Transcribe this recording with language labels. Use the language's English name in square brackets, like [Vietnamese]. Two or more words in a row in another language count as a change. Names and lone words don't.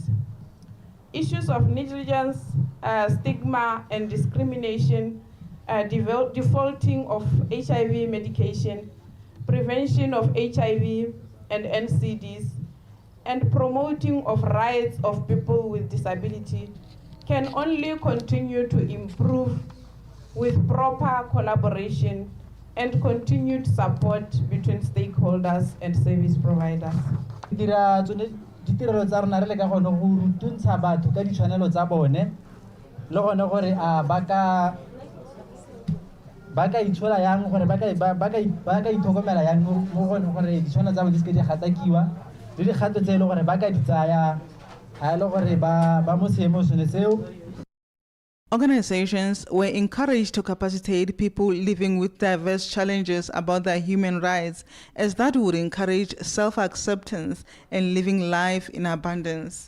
[English] Issues of negligence, stigma, and discrimination, defaulting of HIV medication, prevention of HIV and NCDs, and promoting of rights of people with disability can only continue to improve with proper collaboration and continued support between stakeholders and service providers. [Tswana] Ditirelo tsa rona re le ka gone go rutuntsha batho ka ditshwanelo tsa bone le gone gore ba ka itshola yang gore ba ka itlhokomela yang mo gone gore ditshwanelo tsa bone di se ke di gatakiwa. [English] Organizations were encouraged to capacitate people living with diverse challenges about their human rights, as that would encourage self-acceptance and living life in abundance.